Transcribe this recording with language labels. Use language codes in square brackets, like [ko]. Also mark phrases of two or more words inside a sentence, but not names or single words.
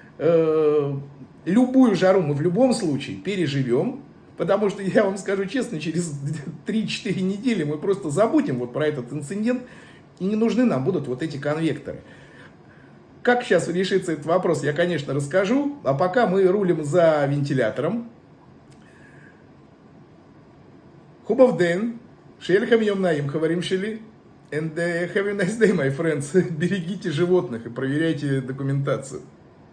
[ru] Любую жару мы в любом случае переживем. Потому что, я вам скажу честно, через 3-4 недели мы просто забудем вот про этот инцидент, и не нужны нам будут вот эти конвекторы. Как сейчас решится этот вопрос, я, конечно, расскажу, а пока мы рулим за вентилятором. [bg] Хубав ден, [he] שלכם יום נעים חברים שלי, [en] and have a nice day, my friends. [ru] Берегите животных и проверяйте документацию.